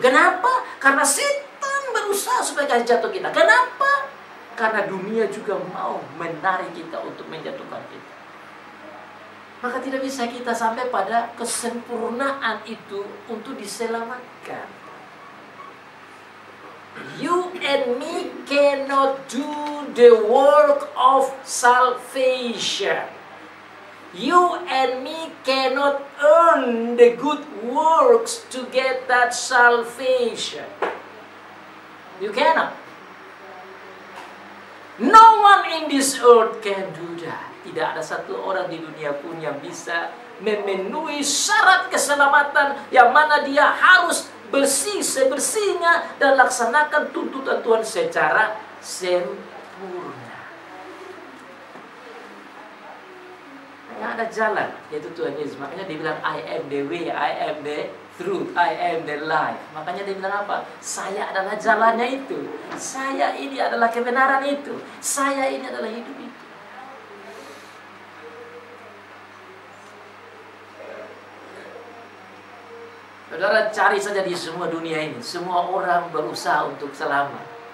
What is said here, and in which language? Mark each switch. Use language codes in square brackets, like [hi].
[id] Kenapa? Karena setan berusaha supaya kasih jatuh kita. Kenapa? Karena dunia juga mau menarik kita untuk menjatuhkan kita. Maka tidak bisa kita sampai pada kesempurnaan itu untuk diselamatkan. [en] You and me cannot do the work of salvation. You and me cannot earn the good works to get that salvation. You cannot. No one in this earth can do that. [id] Tidak ada satu orang di dunia pun yang bisa memenuhi syarat keselamatan, yang mana dia harus bersih sebersihnya dan laksanakan tuntutan Tuhan secara sempurna. Hanya ada jalan, yaitu Tuhan Yesus. Makanya dia bilang, [en] I am the way, I am the truth, I am the life. [id] Makanya dia bilang apa? Saya adalah jalannya itu. Saya ini adalah kebenaran itu. Saya ini adalah hidup itu. Saudara, cari saja di semua dunia ini. Semua orang berusaha untuk selamat.